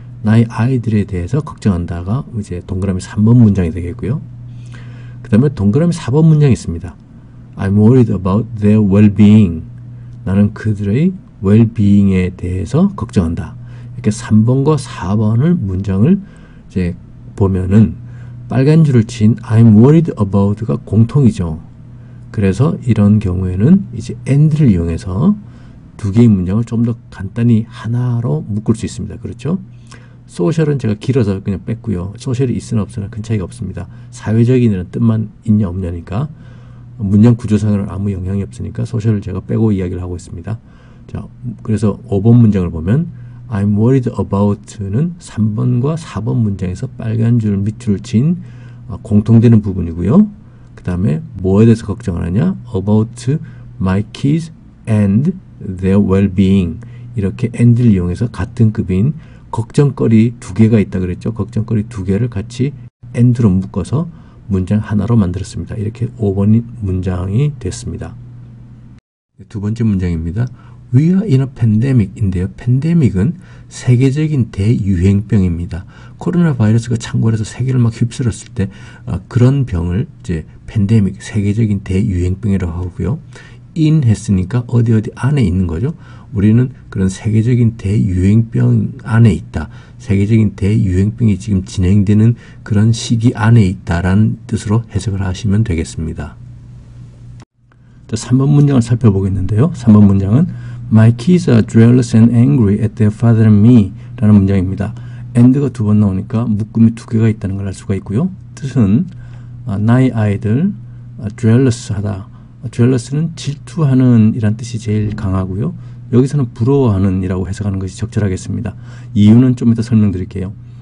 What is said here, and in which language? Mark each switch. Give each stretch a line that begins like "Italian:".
Korean: 나의 아이들에 대해서 걱정한다가 이제 동그라미 3번 문장이 되겠고요. 그 다음에 동그라미 4번 문장이 있습니다.
English: I'm worried about their well-being.
Korean: 나는 그들의 well-being에 대해서 걱정한다. 이렇게 3번과 4번을 문장을 이제 보면은 빨간 줄을 친
English: I'm worried about
Korean: 가 공통이죠. 그래서 이런 경우에는 이제 and를 이용해서 두 개의 문장을 좀 더 간단히 하나로 묶을 수 있습니다. 그렇죠? 소셜은 제가 길어서 그냥 뺐고요. 소셜이 있으나 없으나 큰 차이가 없습니다. 사회적인이라는 뜻만 있냐 없냐니까 문장 구조상으로는 아무 영향이 없으니까 소셜을 제가 빼고 이야기를 하고 있습니다. 자, 그래서 5번 문장을 보면
English: I'm worried about
Korean: 는 3번과 4번 문장에서 빨간 줄 밑줄을 친 공통되는 부분이고요. 그 다음에 뭐에 대해서 걱정하느냐?
English: About my kids and their well-being.
Korean: 이렇게 and를 이용해서 같은 급인 걱정거리 두 개가 있다 그랬죠. 걱정거리 두 개를 같이 and로 묶어서 문장 하나로 만들었습니다. 이렇게 5번 문장이 됐습니다. 두 번째 문장입니다.
English: We are in a pandemic
Korean: 인데요. 팬데믹은 세계적인 대유행병입니다. 코로나 바이러스가 창궐해서 세계를 막 휩쓸었을 때 그런 병을 이제 팬데믹, 세계적인 대유행병이라고 하고요. in 했으니까 어디 안에 있는 거죠. 우리는 그런 세계적인 대유행병 안에 있다. 세계적인 대유행병이 지금 진행되는 그런 시기 안에 있다라는 뜻으로 해석을 하시면 되겠습니다. 3번 문장을 살펴보겠는데요. 3번 문장은
English: My kids are jealous and angry at their father and me
Korean: 라는 문장입니다. and가 두 번 나오니까 묶음이 두 개가 있다는 걸 알 수가 있고요. 뜻은 나의 아이들 jealous 하다. jealous는 질투하는 이란 뜻이 제일 강하고요. 여기서는 부러워하는 이라고 해석하는 것이 적절하겠습니다. 이유는 좀 이따 설명드릴게요.